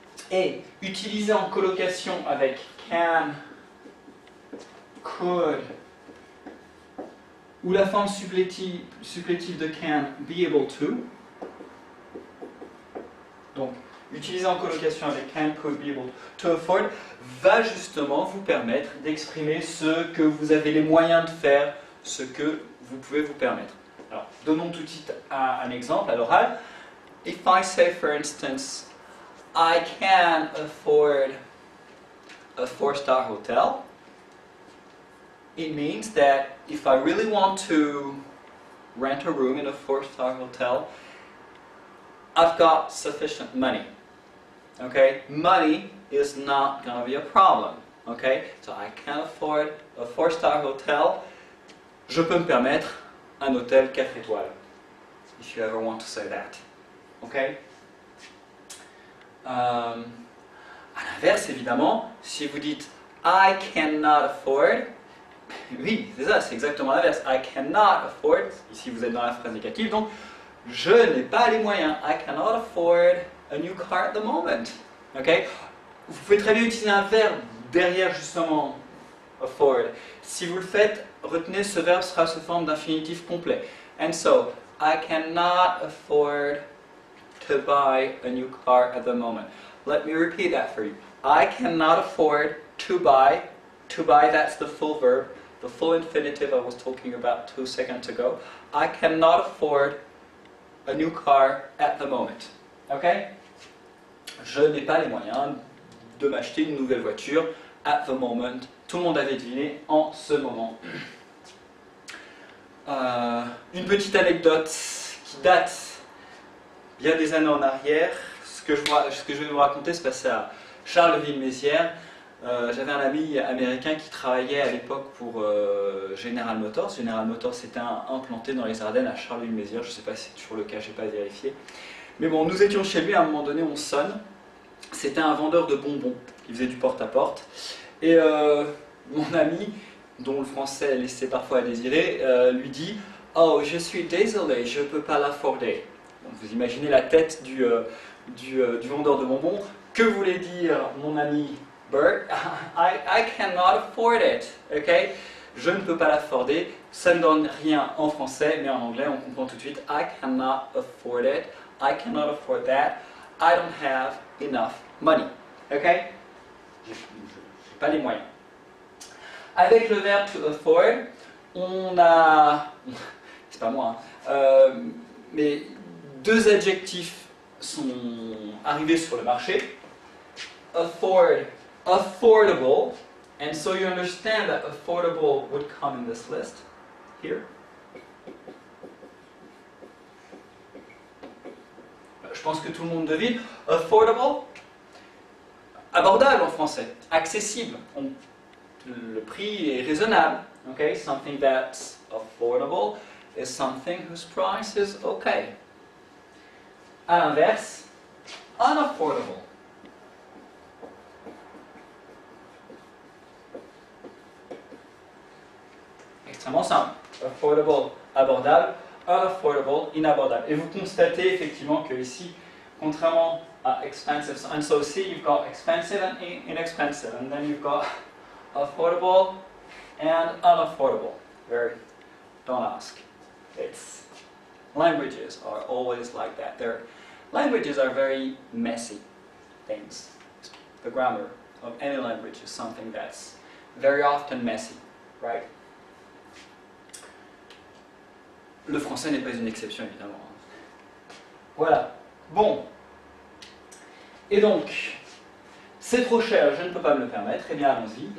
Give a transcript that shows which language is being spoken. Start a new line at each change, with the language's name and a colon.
French: Et utilisé en colocation avec can, could, ou la forme supplétive de can, be able to. Donc, utilisé en colocation avec can, could, be able to afford, va justement vous permettre d'exprimer ce que vous avez les moyens de faire, ce que vous pouvez vous permettre. Alors, donnons tout de suite un exemple à l'oral.
English: If I say, for instance, I can afford a 4-star hotel, it means that if I really want to rent a room in a 4-star hotel, I've got sufficient money. Okay? Money is not going to be a problem. Okay? So I can afford a 4-star hotel.
French: Je peux me permettre un hôtel 4 étoiles.
English: If you ever want to say that. Okay?
French: À l'inverse, évidemment, si vous dites
English: I cannot afford,
French: oui, c'est ça, c'est exactement l'inverse.
English: I cannot afford,
French: ici vous êtes dans la phrase négative, donc je n'ai pas les moyens.
English: I cannot afford a new car at the moment. Okay?
French: Vous pouvez très bien utiliser un verbe derrière justement afford. Si vous le faites, retenez ce verbe sera sous forme d'infinitif complet.
English: And so, I cannot afford to buy a new car at the moment. Let me repeat that for you. I cannot afford to buy. To buy, that's the full verb, the full infinitive I was talking about 2 seconds ago. I cannot afford a new car at the moment. Okay?
French: Je n'ai pas les moyens de m'acheter une nouvelle voiture
English: at the moment.
French: Tout le monde avait deviné en ce moment. Une petite anecdote qui date bien des années en arrière. Ce que je vais vous raconter se passait à Charleville-Mézières. J'avais un ami américain qui travaillait à l'époque pour General Motors. General Motors était implanté dans les Ardennes à Charleville-Mézières. Je ne sais pas si c'est toujours le cas, je n'ai pas vérifié. Mais bon, nous étions chez lui, à un moment donné, on sonne. C'était un vendeur de bonbons qui faisait du porte-à-porte. Et mon ami, dont le français laissait parfois à désirer, lui dit « Oh, je suis désolé, je ne peux pas l'afforder. » Vous imaginez la tête du vendeur de bonbons. Que voulait dire mon ami Bert?
English: I cannot afford it. Okay?
French: Je ne peux pas l'afforder. Ça ne donne rien en français, mais en anglais, on comprend tout de suite.
English: I cannot afford it. I cannot afford that. I don't have enough money. Okay?
French: Je n'ai pas les moyens. Avec le verbe to afford, on a... C'est pas moi, hein, mais deux adjectifs sont arrivés sur le marché.
English: Afford, affordable, and so you understand that affordable would come in this list here.
French: Je pense que tout le monde devine. Affordable, abordable en français, accessible. Le prix est raisonnable.
English: Okay? Something that's affordable is something whose price is okay.
French: À l'inverse, unaffordable. Extrêmement simple. Affordable, abordable. Unaffordable, inabordable. Et vous constatez effectivement que ici, contrairement à expensive,
English: and so see you've got expensive and inexpensive, and then you've got affordable and unaffordable. Don't ask. It's languages are always like that. Languages are very messy things. The grammar of any language is something that's very often messy, right?
French: Le français n'est pas une exception, évidemment. Voilà. Bon. Et donc, c'est trop cher, je ne peux pas me le permettre. Eh bien, allons-y.